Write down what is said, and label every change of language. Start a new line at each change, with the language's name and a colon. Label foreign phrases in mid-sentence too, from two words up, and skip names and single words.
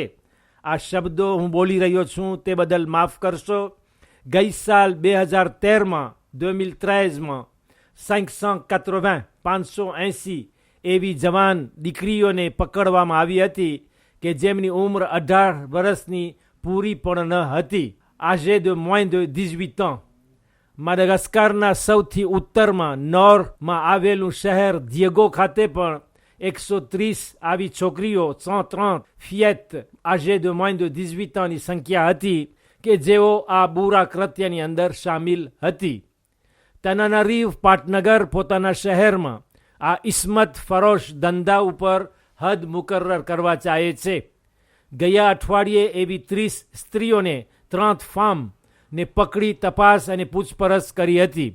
Gujarati: આ શબ્દો હું બોલી રહ્યો છું તે બદલ માફ કરશો. ગઈ સાલ 2013માં 2013માં 580 એવી જવાન દીકરીઓને પકડવામાં આવી હતી કે જેમની ઉંમર 18 વર્ષની પૂરી પણ ન હતી.
French: âgées de moins de 18 ans.
Gujarati: માડગાસ્કરના સૌથી ઉત્તરમાં નોરમાં આવેલું શહેર દિયેગો ખાતે પણ 130 આવી છોકરીઓ 130 ફિયેટ
French: âgées de moins de 18 ans
Gujarati: ની સંખ્યા હતી કે જેઓ આ બુરા કૃત્યની અંદર સામેલ હતી. તનાનરીવ પાટનગર પોતાના શહેરમાં આ ઇસ્મત ફરોશ ધંધા ઉપર હદ મુકર્રર કરવા ચાહે છે. ગયા અઠવાડિયે એવી 30 સ્ત્રીઓને 30 ફાર્મ ને પકડી તપાસ અને પૂછપરછ કરી હતી.